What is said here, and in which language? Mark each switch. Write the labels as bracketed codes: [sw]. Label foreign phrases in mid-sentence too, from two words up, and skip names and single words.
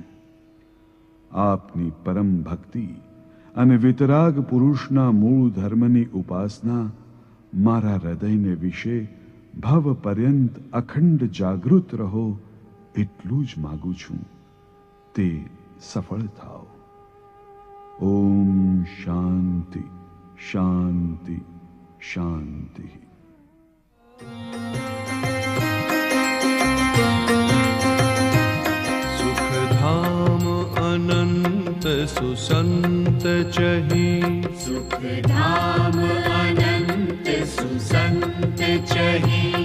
[gu] આપની પરમ ભક્તિ અને વિતરાગ પુરુષના મૂળ ધર્મની ઉપાસના મારા હૃદયને વિશે ભવ પર્યંત અખંડ જાગૃત રહો એટલું જ માગું છું. તે સફળ થાઓ. ઓમ શાંતિ શાંતિ શાંતિ. સુખધામ અનંત સુસંત ચહી, સુખધામ અનંત સુસંત ચહી,